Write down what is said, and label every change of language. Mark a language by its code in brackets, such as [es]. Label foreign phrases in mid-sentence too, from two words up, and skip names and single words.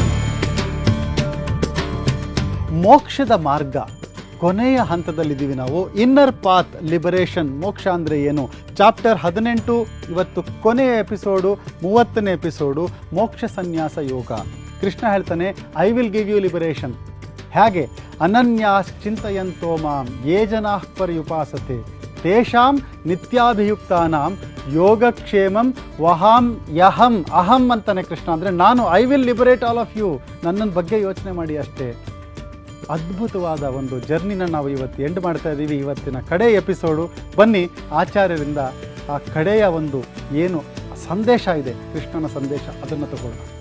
[kn] ಮೋಕ್ಷದ ಮಾರ್ಗ ಕೊನೆಯ ಹಂತದಲ್ಲಿದ್ದೀವಿ ನಾವು. [en] Inner Path Liberation, [kn] ಮೋಕ್ಷ ಅಂದರೆ ಏನು, ಚಾಪ್ಟರ್ 18 ಇವತ್ತು ಕೊನೆಯ ಎಪಿಸೋಡು, 30ನೇ ಎಪಿಸೋಡು, ಮೋಕ್ಷ ಸನ್ಯಾಸ ಯೋಗ. ಕೃಷ್ಣ ಹೇಳ್ತಾನೆ, [en] I will give you liberation. [kn] ಹೇಗೆ? [sa] ಅನನ್ಯಾಸ್ ಚಿಂತಯಂತೋ ಮಾಂ ಯೇ ಜನಾಃ ಪರ್ಯುಪಾಸತೆ ತೇಷಾಂ ನಿತ್ಯಾಭಿಯುಕ್ತಾನಾಂ ಯೋಗಕ್ಷೇಮಂ ವಹಾಂ ಯಹಂ. [kn] ಅಹಂ ಅಂತಾನೆ ಕೃಷ್ಣ, ಅಂದರೆ ನಾನು. [en] I will liberate all of you. [kn] ನನ್ನ ಬಗ್ಗೆ ಯೋಚನೆ ಮಾಡಿ ಅಷ್ಟೇ. ಅದ್ಭುತವಾದ ಒಂದು ಜರ್ನಿನ ನಾವು ಇವತ್ತು ಎಂಡ್ ಮಾಡ್ತಾ ಇದ್ದೀವಿ. ಇವತ್ತಿನ ಕಡೆ ಎಪಿಸೋಡು. ಬನ್ನಿ ಆಚಾರ್ಯರಿಂದ ಆ ಕಡೆಯ ಒಂದು ಏನು ಸಂದೇಶ ಇದೆ, ಕೃಷ್ಣನ ಸಂದೇಶ, ಅದನ್ನು ತಗೊಳ್ಳೋಣ.